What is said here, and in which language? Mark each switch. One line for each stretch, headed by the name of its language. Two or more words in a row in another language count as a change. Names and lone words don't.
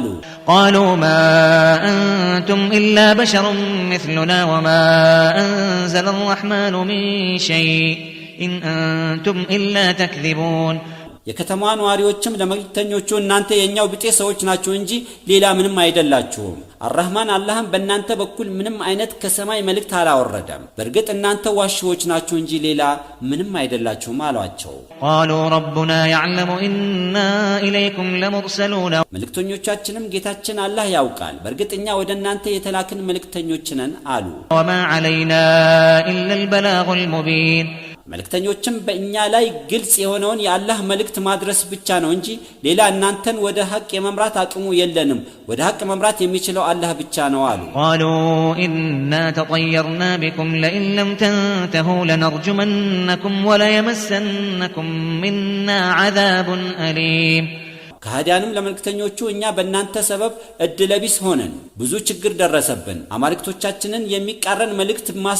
Arabic: قالوا ما أنتم إلا بشر مثلنا وما أنزل الرحمن من شيء إن أنتم إلا تكذبون
Amharic: የከተማዋ ነዋሪዎችም ለመልእክተኞቹ እናንተ የኛው ብጤ ሰዎች ናችሁ እንጂ ሌላ ምንም አይደላችሁም አርህማን አላህም በእናንተ በኩል ምንም አይነት ከሰማይ መልእክት አላወረደም በርግጥ እናንተ ዋሽዎች ናችሁ እንጂ ሌላ ምንም አይደላችሁም አሏቸው
Arabic: قالوا ربنا يعلم إنا إليكم لمرسلون
Amharic: መልእክተኞቻችንም ጌታችን አላህ ያውቃል በርግጥ እኛ ወደ እናንተ የተላክን መልእክተኞች ነን አሉ
Arabic: وما علينا إلا البلاغ المبين
Amharic: መልእክተኞችም በእኛ ላይ ግልጽ የሆነውን የአላህ መልእክት ማድረስ ብቻ ነው እንጂ ሌላ እናንተን ወደ ሐቅ የመምራት አቅሙ የለንም ወደ ሐቅ መምራት የሚችለው አላህ ብቻ ነው አሉ
Arabic: قالوا إنا تطيرنا بكم لئن لم تنتهوا لنرجمنكم وليمسنكم منا عذاب أليم
Amharic: ከሃዲያንም ለመልእክተኞቹ እኛ በእናንተ ሰበብ እድለቢስ ሆነን ብዙ ችግር ደረሰብን አማልክቶቻችንን የሚቃረን መልእክት